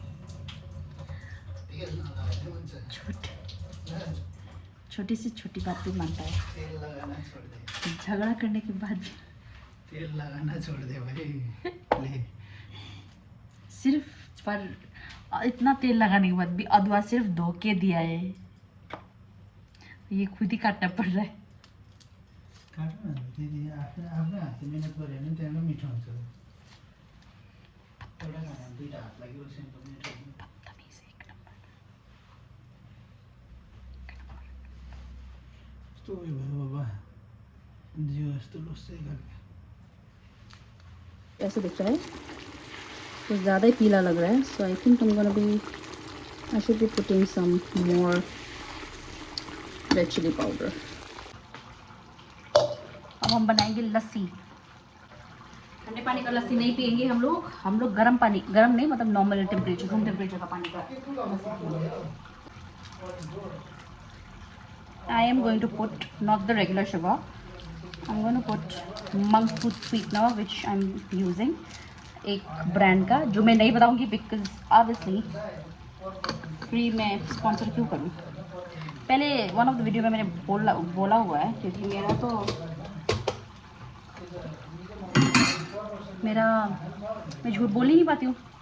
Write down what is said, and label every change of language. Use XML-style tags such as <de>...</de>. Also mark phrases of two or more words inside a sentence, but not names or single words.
<hi>छोटी से छोटी बात भी मानता है. झगड़ा करने के बाद भी तेल लगाना छोड़ दे भाई. ले सिर्फ पर इतना तेल लगाने के बाद भी अदवा सिर्फ धोके दिया है. ये खुद ही काटना पड़ रहा है.</hi> <ne>काट्नु दिदी आफ्नो हातले मिहिनेत गऱ्यो भने त्यहाँ मिठो हुन्छ. एउटा खाना दुईटा हात लाग्यो सिम्पल मिठो हुन्छ.</ne> <hi>बदतमीज एक नंबर.</hi> <ne>यस्तो उयो भयो बाबा, जिउ यस्तो लुस्सै गयो.</ne> <hi>ऐसे दिख रहा है, कुछ ज़्यादा ही पीला लग रहा है.</hi> <en>so I think I should be putting some more red chili powder.</en> <hi>अब हम बनाएंगे लस्सी. ठंडे पानी का लस्सी नहीं पियेंगे हम लोग गर्म पानी, गर्म नहीं मतलब</hi> <en>normal temperature, room temperature</en> <hi>का पानी का.</hi> <en>I am going to put not the regular sugar. I'm going to put monk fruit sweetener which I'm using,</en> <hi>एक ब्रांड का जो मैं नहीं बताऊंगी</hi> <en>because obviously</en> <hi>फ्री में स्पॉन्सर क्यों करूँ. पहले</hi> <en>one of the video</en> <hi>में मैंने बोला हुआ है क्योंकि मैं झूठ बोल ही नहीं पाती हूँ.</hi>